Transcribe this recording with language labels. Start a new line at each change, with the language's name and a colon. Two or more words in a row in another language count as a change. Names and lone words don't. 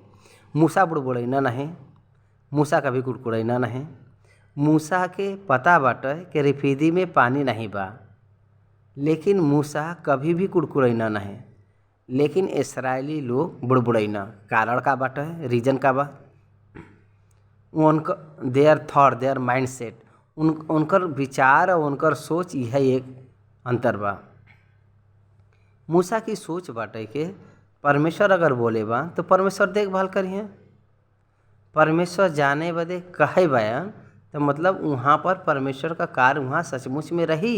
Bhojpuri: मूसा बुड़बुड़ैना नहीं, मूसा कभी कुड़कुड़ैना नहीं। मूसा के पता बाटे कि रिफीदी में पानी नहीं बा, लेकिन मूसा कभी भी कुड़कुड़ैना नहीं। लेकिन इस्राएली लोग बुड़बुड़ैना। कारण का बाटे, रीजन का बा, उनका
English: their thought, their mindset,
Bhojpuri: उनकर विचार और उनकर सोच यह एक अंतर बा। मूसा की सोच बाटे कि परमेश्वर अगर बोले बा तो परमेश्वर देखभाल करिए। परमेश्वर जाने बदे कहे बयान तो मतलब वहाँ पर परमेश्वर का कार्य वहाँ सचमुच में रही।